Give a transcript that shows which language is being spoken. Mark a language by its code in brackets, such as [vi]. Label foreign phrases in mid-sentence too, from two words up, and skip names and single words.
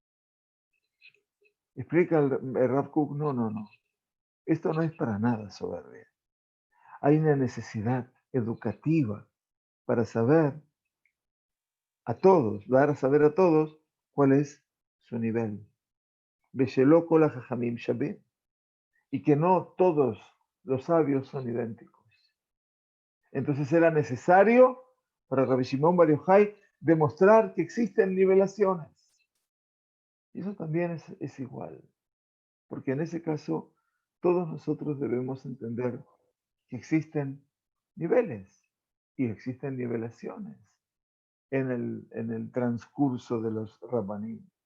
[es] Explica el Rav Kook, no. Esto no es para nada soberbia. Hay una necesidad educativa para saber a todos, dar a saber a todos cuál es su nivel. [he] בשלא כל החכמים שווים. [es] Y que no todos los sabios son idénticos. Entonces era necesario para Rabbi Shimon Bar Yochai demostrar que existen nivelaciones. Y eso también es igual, porque en ese caso todos nosotros debemos entender que existen niveles y existen nivelaciones en el transcurso de los Rabbanim.